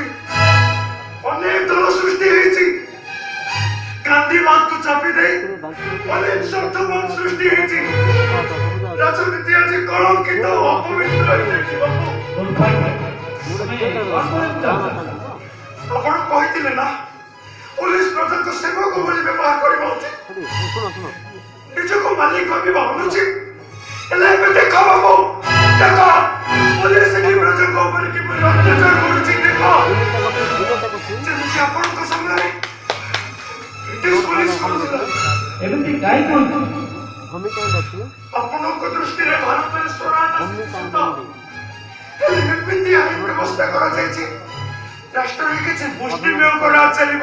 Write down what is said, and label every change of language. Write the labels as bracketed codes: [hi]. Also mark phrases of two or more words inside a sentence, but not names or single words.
[or] ଅନେକ ଦଳ ସୃଷ୍ଟି ହେଇଛି। ଗାନ୍ଧୀବାଦକୁ ଚାପି ଦେଇ ଅନେକ ସ୍ୱାର୍ଥବାଦ ସୃଷ୍ଟି ହେଇଛି। ରାଜନୀତି ଆଜି କଳଙ୍କିତ ଓ ଅପବିତ୍ର ହେଇଯାଇଛି ବାବୁ। ଆପଣ କହିଥିଲେ ନା ପୁଲିସ ପ୍ରଜାକେ ସେବକ ବଲେ ବ୍ୟବହାର କରିବା ଉଚିତ, ନିଜକେ ମାଲିକ ଭାବିବା ଅନୁଚିତ। ହେଲେ ଏବେ ଦେଖ ବାବୁ, ଦେଖ ପୁଲିସ କି ପ୍ରଜାଙ୍କ ଉପରେ କିପରି ଅତ୍ୟାଚାର କରୁଛି। ଦେଖ ଯେମିତି ଆପଣଙ୍କ ସମୟରେ ବ୍ରିଟିଶ ପୁଲିସ କରୁଥିଲା। ଏମିତି କାହିଁ କହୁଛୁ? ଆପଣଙ୍କ ଦୃଷ୍ଟିରେ ଭାରତରେ ସ୍ୱରାଜ ହେଲେ ଏମିତି ଆଇନ ବ୍ୟବସ୍ଥା କରାଯାଇଛି ରାଷ୍ଟ୍ରରେ କିଛି ମୁଷ୍ଟିମେୟଙ୍କ ରାଜ ଚାଲିବ।